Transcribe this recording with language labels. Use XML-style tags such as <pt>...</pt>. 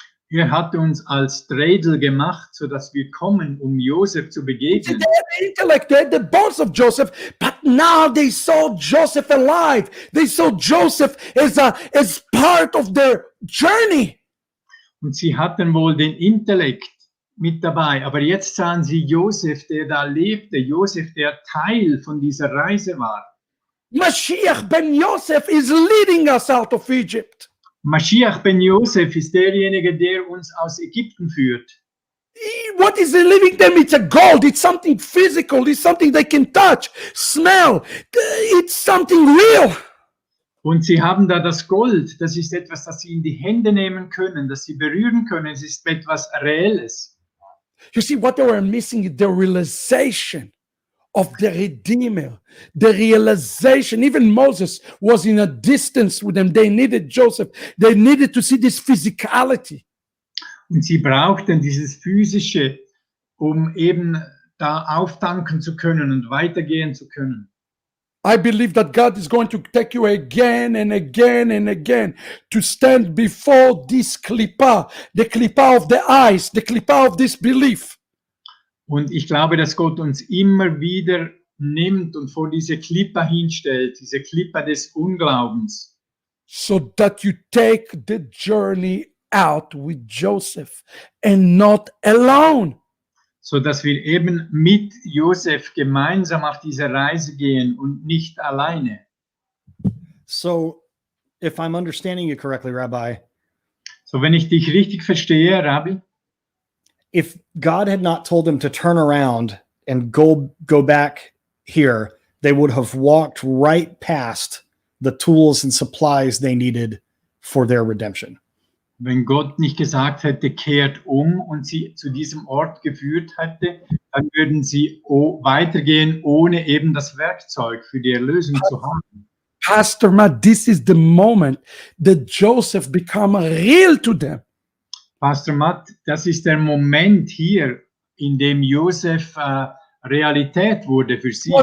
<de>Er hat uns als Dreidel gemacht, sodass wir kommen, um Josef zu</de> <en>They</en> <de>begegnen.</de> <en>had the intellect, they had the bones of Joseph, but now they saw Joseph alive. They saw Joseph as part of their journey.</en> <de>Und sie hatten wohl den Intellekt mit dabei, aber jetzt sahen sie Josef, der da lebte, Josef, der Teil von dieser Reise war.</de> <en>Mashiach ben Yosef is leading us out of Egypt.</en> <de>Mashiach ben Josef ist derjenige, der uns aus Ägypten führt.</de> <en>What is he leaving them? It's a gold. It's something physical. It's something they can touch, smell. It's something real.</en> <de>Und sie haben da das Gold, das ist etwas, das sie in die Hände nehmen können, das sie berühren können, es ist etwas Reelles.</de> <en>You see, what they were missing is the realization of the Redeemer, the realization. Even Moses was in a distance with them. They needed Joseph. They needed to see this physicality.</en> <de>Und sie brauchten dieses Physische, um eben da auftanken zu können und weitergehen zu können.</de> <en>I believe that God is going to take you again and again and again to stand before this klippah, the klippah of the eyes, the klippah of this belief.</en> <de>Und ich glaube, dass Gott uns immer wieder nimmt und vor diese Klippa hinstellt, diese Klippa des Unglaubens,</de> <en>So that you take the journey out with Joseph and not alone.</en> <de>so dass wir eben mit Josef gemeinsam auf diese Reise gehen und nicht alleine.</de> <en>So, if I'm understanding you correctly, Rabbi,</en> <de>So, wenn ich dich richtig verstehe, Rabbi,</de> <en>if God had not told them to turn around and go back here, they would have walked right past the tools and supplies they needed for their redemption.</en> <de>Wenn Gott nicht gesagt hätte, kehrt und sie zu diesem Ort geführt hätte, dann würden sie weitergehen, ohne eben das Werkzeug für die Erlösung zu haben.</de> <en>Pastor Matt, this is the moment that Joseph become real to them.</en> <de>Pastor Matt, das ist der Moment hier, in dem Josef Realität wurde für sie.</de>